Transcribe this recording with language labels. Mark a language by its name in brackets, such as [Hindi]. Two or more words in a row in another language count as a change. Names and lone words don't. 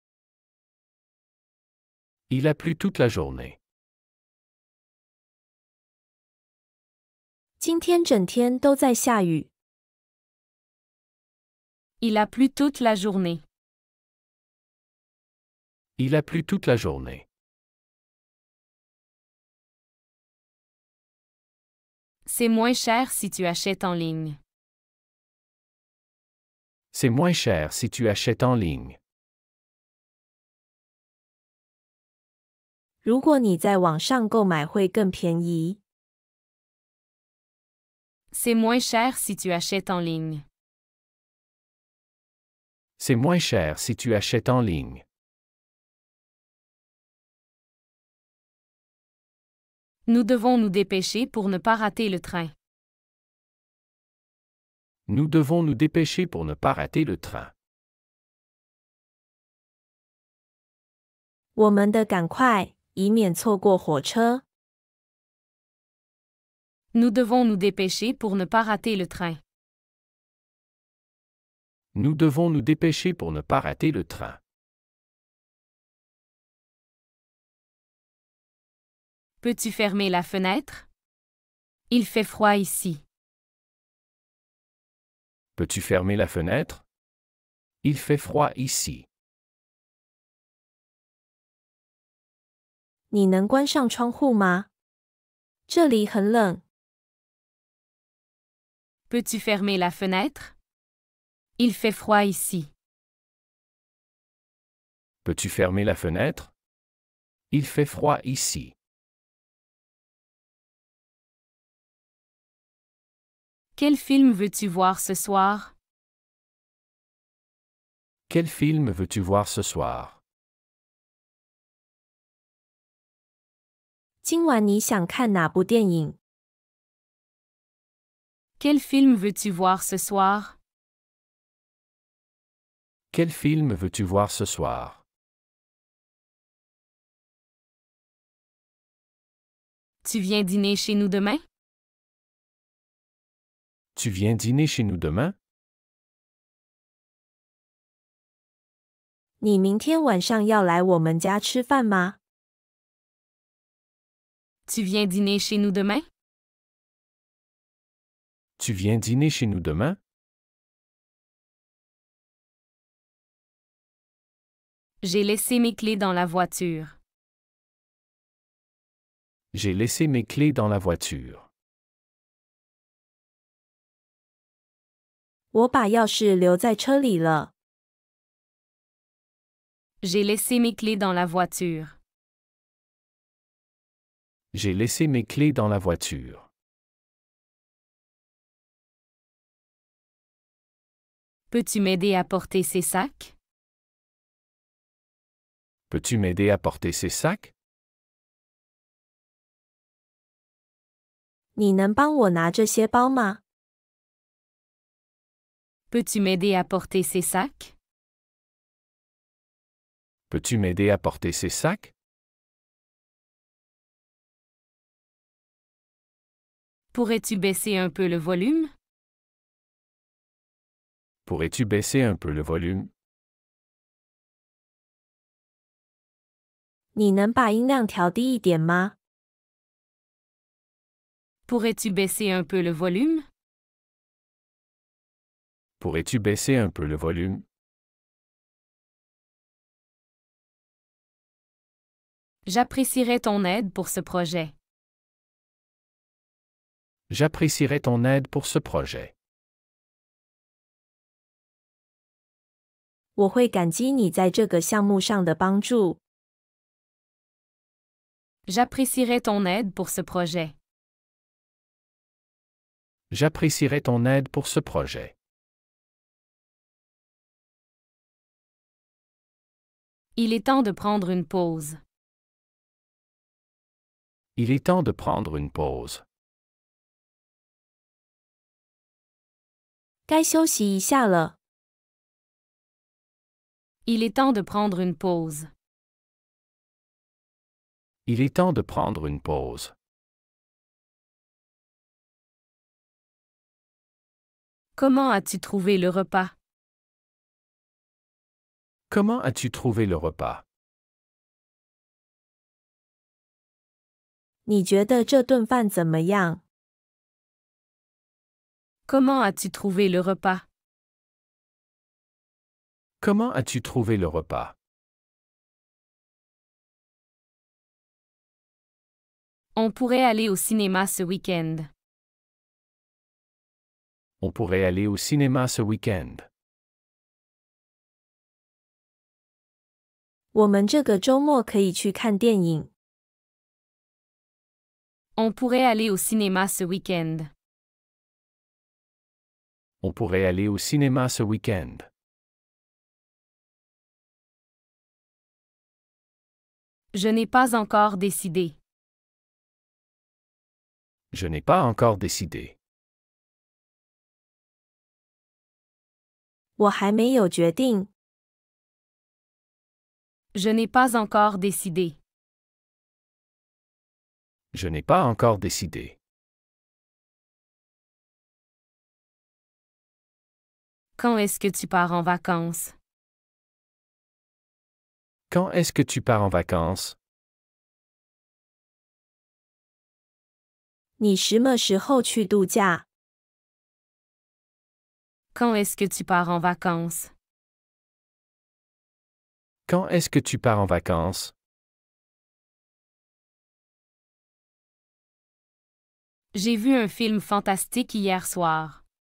[French] Il a plu toute la journée. [Chinese] 今天整天都在下雨。 [French] Il a plu toute la journée. Il a plu toute la journée. C'est moins cher si tu achètes en ligne. C'est moins cher si tu achètes en ligne. [Chinese] 如果你在网上购买会更便宜。 [French] C'est moins cher si tu achètes en ligne. C'est moins cher si tu achètes en ligne. Nous devons nous dépêcher pour ne pas rater le train. Nous devons nous dépêcher pour ne pas rater le train. [Chinese] 我们得赶快，以免错过火车。 [French] Nous devons nous dépêcher pour ne pas rater le train. Nous devons nous dépêcher pour ne pas rater le train. Peux-tu fermer la fenêtre? Il fait froid ici. Peux-tu fermer la fenêtre? Il fait froid ici. [Chinese] 你能关上窗户吗？这里很冷。 [French] Peux-tu fermer la fenêtre? Il fait froid ici. Peux-tu fermer la fenêtre? Il fait froid ici. Quel film veux-tu voir ce soir? Quel film veux-tu voir ce soir? [Chinese] 今晚你想看哪部电影？ [French] Quel film veux-tu voir ce soir? Quel film veux-tu voir ce soir? Tu viens dîner chez nous demain? Tu viens dîner chez nous demain? [Chinese] 你明天晚上要来我们家吃饭吗？ [French] Tu viens dîner chez nous demain? Tu viens dîner chez nous demain? J'ai laissé mes clés dans la voiture. J'ai laissé mes clés dans la voiture. [Chinese] 我把钥匙留在车里了。 [French] J'ai laissé mes clés dans la voiture. J'ai laissé mes clés dans la voiture. Peux-tu m'aider à porter ces sacs? Peux-tu m'aider à porter ces sacs? [Chinese] 你能帮我拿这些包吗？ [French] Peux-tu m'aider à porter ces sacs? Peux-tu m'aider à porter ces sacs? Pourrais-tu baisser un peu le volume? Pourrais-tu baisser un peu le volume? [Chinese] 你能把音量调低一点吗？ [French] Pourrais-tu baisser un peu le volume? Pourrais-tu baisser un peu le volume? J'apprécierais ton aide pour ce projet. J'apprécierais ton aide pour ce projet. [Chinese] 我会感激你在这个项目上的帮助。 [French] J'apprécierais ton aide pour ce projet. J'apprécierais ton aide pour ce projet. Il est temps de prendre une pause. Il est temps de prendre une pause. [Chinese] 该休息一下了。 [French] Il est temps de prendre une pause. Il est temps de prendre une pause. Comment as-tu trouvé le repas? Comment as-tu trouvé le repas? [Chinese] 你觉得这顿饭怎么样？ [French] Comment as-tu trouvé le repas? Comment as-tu trouvé le repas? On pourrait aller au cinéma ce week-end. On pourrait aller au cinéma ce week-end. [Chinese] 我们这个周末可以去看电影。 [French] On pourrait aller au cinéma ce week-end. On pourrait aller au cinéma ce week-end. Je n'ai pas encore décidé. Je n'ai pas encore décidé. [Chinese] 我还没有决定。 [French] Je n'ai pas encore décidé. Je n'ai pas encore décidé. Quand est-ce que tu pars en vacances? Quand est-ce que tu pars en vacances? [Chinese] 你什么时候去度假？ [French] Quand est-ce que tu pars en vacances? Quand est-ce que tu pars en vacances? J'ai vu un film fantastique hier soir.